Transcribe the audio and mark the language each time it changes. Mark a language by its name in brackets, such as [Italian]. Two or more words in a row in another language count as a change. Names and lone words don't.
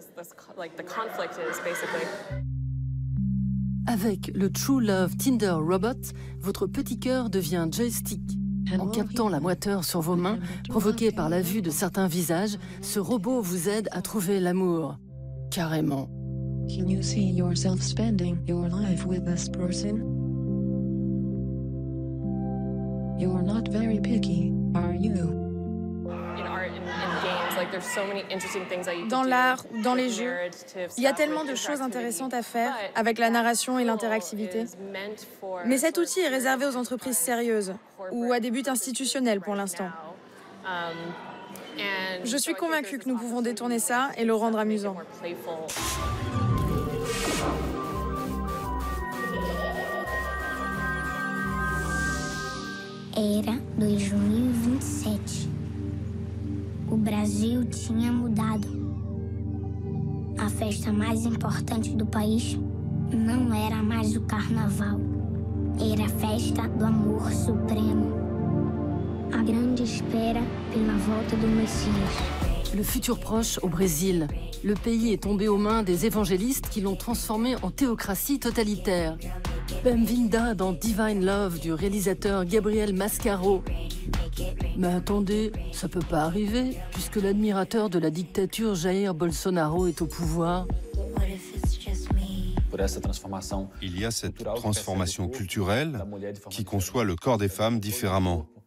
[French] Avec le True Love Tinder Robot, votre petit cœur devient joystick. En captant la moiteur sur vos mains, provoquée par la vue de certains visages, ce robot vous aide à trouver l'amour. Carrément. [English] Can you see yourself spending your life with this person? You're not very picky, are you? [French] Dans l'art ou dans les jeux, il y a tellement de choses intéressantes à faire avec la narration et l'interactivité. Mais cet outil est réservé aux entreprises sérieuses ou à des buts institutionnels pour l'instant. Je suis convaincue que nous pouvons détourner ça et le rendre amusant. [Portuguese] Era 2027. O Brasil tinha mudado. A festa mais importante do país não era mais o carnaval. Era a festa do amor supremo. A grande espera pela volta do Messias. [French] Le futur proche au Brésil. Le pays est tombé aux mains des évangélistes qui l'ont transformé en théocratie totalitaire. Bem-vinda dans Divine Love du réalisateur Gabriel Mascaro. Mais attendez, ça peut pas arriver, puisque l'admirateur de la dictature Jair Bolsonaro est au pouvoir. Il y a cette transformation culturelle qui conçoit le corps des femmes différemment.